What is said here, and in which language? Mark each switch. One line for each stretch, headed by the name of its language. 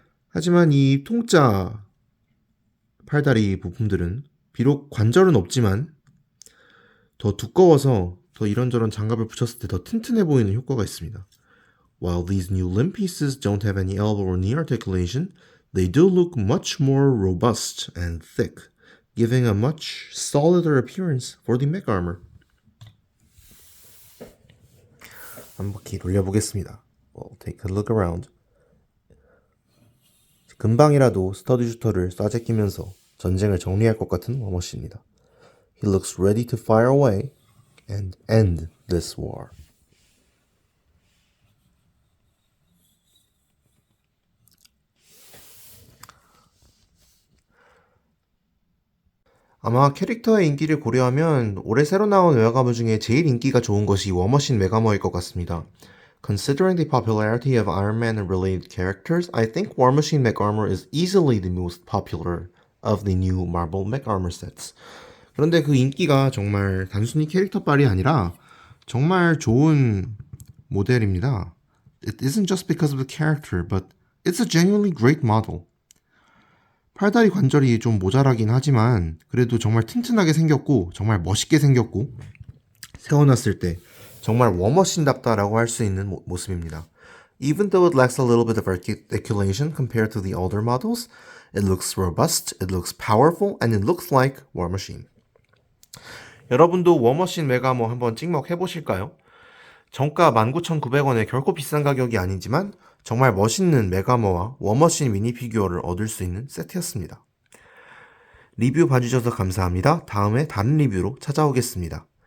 Korean: 하지만 이 통짜 팔다리 부품들은 비록 관절은 없지만 더 두꺼워서 더 이런저런 장갑을 붙였을 때 더 튼튼해 보이는 효과가 있습니다.
English: While these new limb pieces don't have any elbow or knee articulation, they do look much more robust and thick, giving a much solider appearance for the mech armor.
Korean: 한 바퀴 돌려보겠습니다.
English: We'll take a look around.
Korean: 금방이라도 스터디 슈터를 쏴제끼면서 전쟁을 정리할 것 같은 워머시입니다.
English: He looks ready to fire away and end this war.
Korean: 아마 캐릭터의 인기를 고려하면 올해 새로 나온 웨어가머 중에 제일 인기가 좋은 것이 워머신 메가머일 것 같습니다.
English: Considering the popularity of Iron Man and related characters, I think War Machine Mech Armor is easily the most popular of the new Marvel Mech Armor sets.
Korean: 그런데 그 인기가 정말 단순히 캐릭터빨이 아니라 정말 좋은 모델입니다.
English: It isn't just because of the character, but it's a genuinely great model.
Korean: 팔다리 관절이 좀 모자라긴 하지만 그래도 정말 튼튼하게 생겼고 정말 멋있게 생겼고 세워놨을 때 정말 워머신답다라고 할 수 있는 모습입니다.
English: Even though it lacks a little bit of articulation compared to the older models, it looks robust, it looks powerful, and it looks like War Machine.
Korean: 여러분도 워머신 메가머 한번 찍먹 해보실까요? 정가 19,900원에 결코 비싼 가격이 아니지만 정말 멋있는 메가머와 워머신 미니 피규어를 얻을 수 있는 세트였습니다. 리뷰 봐주셔서 감사합니다. 다음에 다른 리뷰로 찾아오겠습니다.